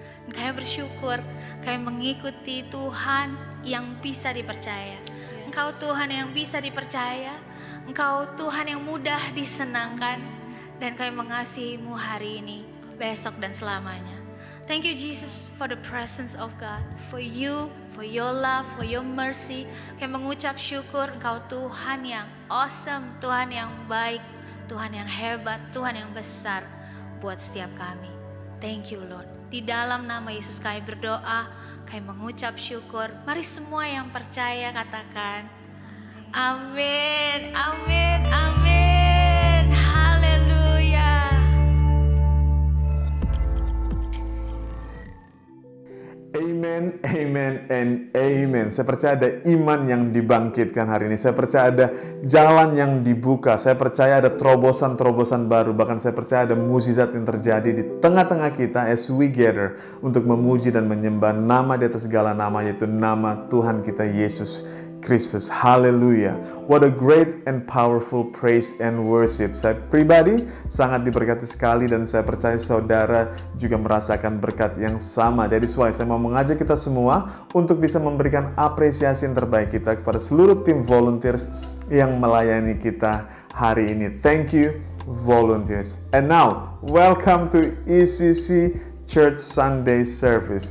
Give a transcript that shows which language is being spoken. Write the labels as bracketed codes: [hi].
[id] Dan kami bersyukur kami mengikuti Tuhan yang bisa dipercaya. Engkau Tuhan yang bisa dipercaya. Engkau Tuhan yang mudah disenangkan. Dan kami mengasihi-Mu hari ini, besok dan selamanya. [en] Thank you Jesus for the presence of God, for you, for your love, for your mercy. [id] Kami mengucap syukur Engkau Tuhan yang awesome, Tuhan yang baik, Tuhan yang hebat, Tuhan yang besar buat setiap kami. [en] Thank you Lord. [id] Di dalam nama Yesus kami berdoa, kami mengucap syukur. Mari semua yang percaya katakan amin, amin, amin. Haleluya. [en] Amen, amen, and amen. [id] Saya percaya ada iman yang dibangkitkan hari ini. Saya percaya ada jalan yang dibuka. Saya percaya ada terobosan-terobosan baru. Bahkan saya percaya ada mukjizat yang terjadi di tengah-tengah kita [en] as we gather [id] untuk memuji dan menyembah nama di atas segala nama, yaitu nama Tuhan kita Yesus Kristus. Haleluya. [en] What a great and powerful praise and worship. [id] Saya pribadi sangat diberkati sekali dan saya percaya saudara juga merasakan berkat yang sama. Jadi saya mau mengajak kita semua untuk bisa memberikan apresiasi yang terbaik kita kepada seluruh tim volunteers yang melayani kita hari ini. [en] Thank you volunteers. And now, welcome to ECC Church Sunday Service.